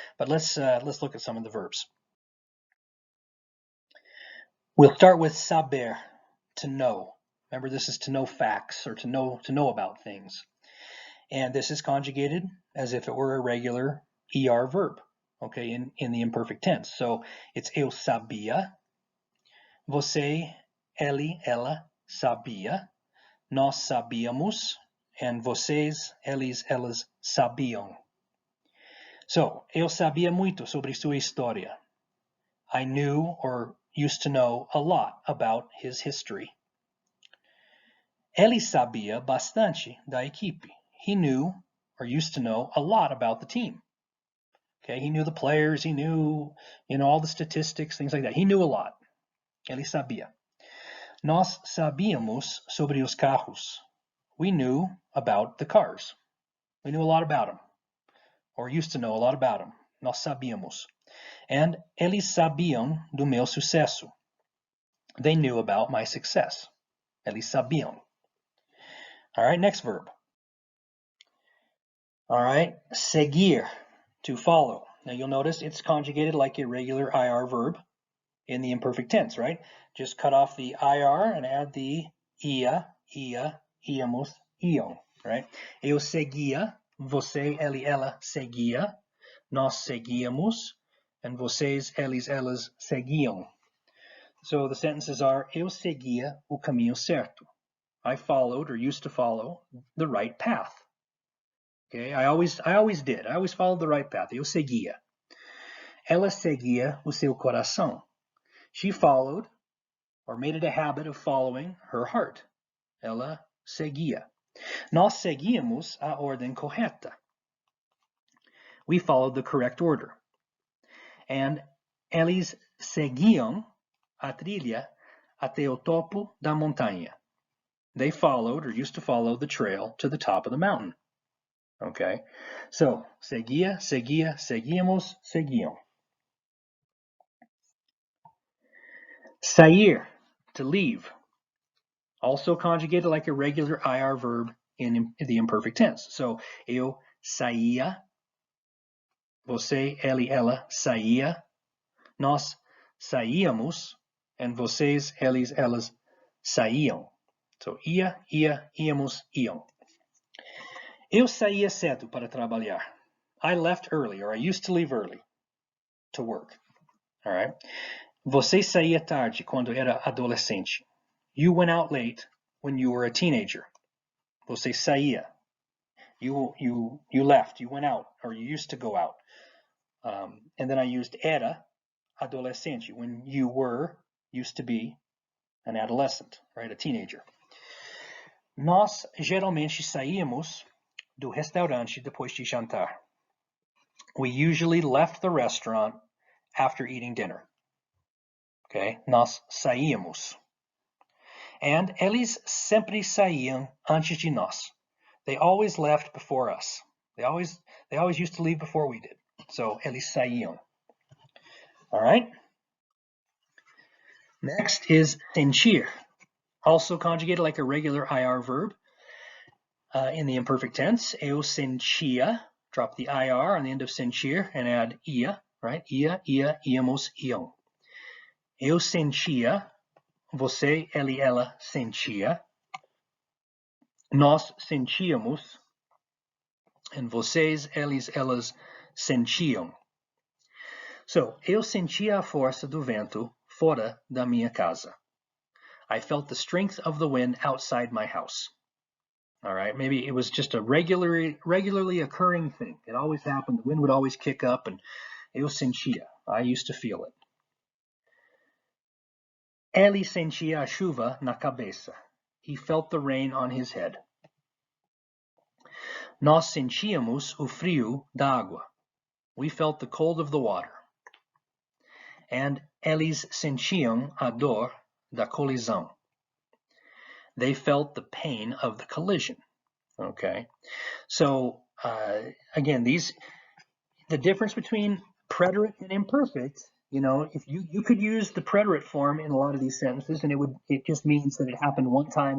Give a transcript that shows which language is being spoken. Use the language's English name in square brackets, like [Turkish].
[English] But let's look at some of the verbs. We'll start with saber, to know. Remember, this is to know facts or to know about things. And this is conjugated as if it were a regular ER verb, okay, in the imperfect tense. [Portuguese] So it's eu sabia, você, ele, ela sabia, nós sabíamos, and vocês, eles, elas sabiam. So, eu sabia muito sobre sua história. [English] I knew or used to know a lot about his history. [Portuguese] Ele sabia bastante da equipe. [English] He knew or used to know a lot about the team. Okay, he knew the players, he knew, all the statistics, things like that. He knew a lot. [Portuguese] Ele sabia. Nós sabíamos sobre os carros. [English] We knew about the cars. We knew a lot about them, or used to know a lot about them. [Portuguese] Nós sabíamos. And eles sabiam do meu sucesso. [English] They knew about my success. [Portuguese] Eles sabiam. [English] All right, next verb. All right, seguir, to follow. Now you'll notice it's conjugated like a regular IR verb in the imperfect tense, right? Just cut off the IR and add the ia, íamos, iam, right? [Portuguese] Eu seguia, você, ele, ela seguia, nós seguíamos, and vocês, eles, elas seguiam. [English] So the sentences are, [Portuguese] eu seguia o caminho certo. [English] I followed or used to follow the right path. Okay, I always did. I always followed the right path. [Portuguese] Eu seguia. Ela seguia o seu coração. [English] She followed or made it a habit of following her heart. [Portuguese] Ela seguia. Nós seguíamos a ordem correta. [English] We followed the correct order. [Portuguese] And eles seguiam a trilha até o topo da montanha. [English] They followed or used to follow the trail to the top of the mountain. [Portuguese] Okay, so seguia, seguia, seguíamos, seguiam. [English] Sair, to leave. Also conjugated like a regular IR verb in the imperfect tense. [Portuguese] So, eu saía, você, ele, ela saía, nós saíamos, and vocês, eles, elas saíam. So, ia, íamos, iam. Eu saía cedo para trabalhar. [English] I left early, or I used to leave early to work. All right. [Portuguese] Você saía tarde quando era adolescente. [English] You went out late when you were a teenager. [Portuguese] Você saía. [English] You left. You went out, or you used to go out. And then I used era, adolescente, when you used to be an adolescent, right, a teenager. [Portuguese] Nós geralmente saíamos do restaurante depois de jantar. [English] We usually left the restaurant after eating dinner. [Portuguese] Okay, nós saíamos. And eles sempre saíam antes de nós. [English] They always left before us. They always used to leave before we did. So [Portuguese] eles saíam. [English] All right. Next is sentir, also conjugated like a regular IR verb. In the imperfect tense, [Portuguese] eu sentia, [English] drop the IR on the end of sentir and add ia, right? [Portuguese] Ia, íamos, iam. Eu sentia, você, ele, ela sentia, nós sentíamos, and vocês, eles, elas sentiam. So, eu sentia a força do vento fora da minha casa. [English] I felt the strength of the wind outside my house. All right, maybe it was just a regularly occurring thing. It always happened. The wind would always kick up, and [Portuguese] eu sentia. [English] I used to feel it. [Portuguese] Ele sentia a chuva na cabeça. [English] He felt the rain on his head. [Portuguese] Nós sentíamos o frio da água. [English] We felt the cold of the water. [Portuguese] And eles sentiam a dor da colisão. [English] They felt the pain of the collision. Okay, so again, these the difference between preterite and imperfect, you know, if you could use the preterite form in a lot of these sentences, and it just means that it happened one time.